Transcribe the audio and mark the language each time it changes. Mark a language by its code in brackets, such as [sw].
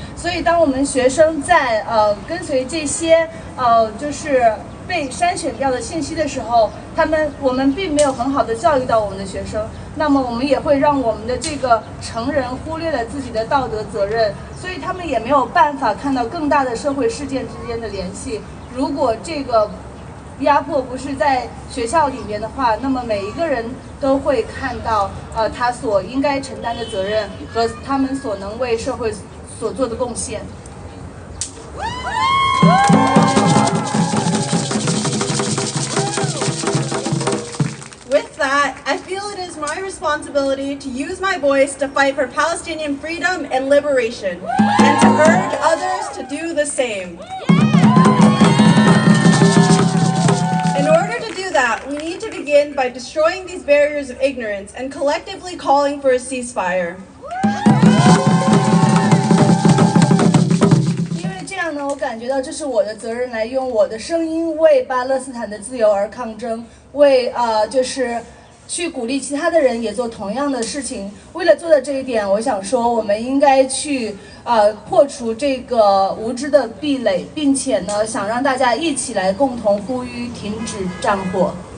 [zh] 所以当我们学生在跟随这些就是被筛选掉的信息的时候，我们并没有很好的教育到我们的学生，那么我们也会让我们的这个成人忽略了自己的道德责任，所以他们也没有办法看到更大的社会事件之间的联系。如果这个压迫不是在学校里面的话，那么每一个人都会看到他所应该承担的责任和他们所能为社会所做的贡献。 [en] With that, I feel it is my responsibility to use my voice to fight for Palestinian freedom and liberation, and to urge others to do the same. In order to do that, we need to begin by destroying these barriers of ignorance and collectively calling for a ceasefire. [zh] 我感觉到这是我的责任，来用我的声音为巴勒斯坦的自由而抗争，为就是去鼓励其他的人也做同样的事情。为了做到这一点，我想说，我们应该去破除这个无知的壁垒，并且呢，想让大家一起来共同呼吁停止战火。